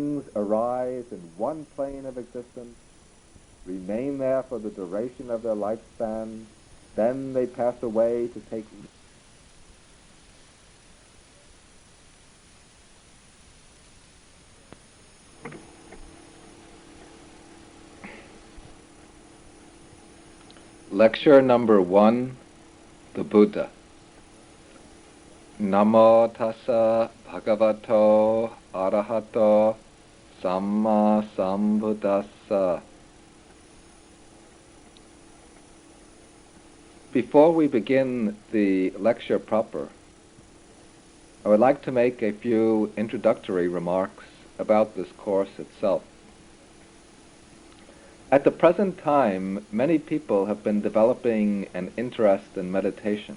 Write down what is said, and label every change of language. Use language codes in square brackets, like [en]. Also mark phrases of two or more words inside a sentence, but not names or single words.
[en] arise in one plane of existence, remain there for the duration of their lifespan, then they pass away to take Lecture number 1, the Buddha. [pi] Namo tassa bhagavato arahato samma sambuddhassa. [en] Before we begin the lecture proper, I would like to make a few introductory remarks about this course itself. At the present time, many people have been developing an interest in meditation.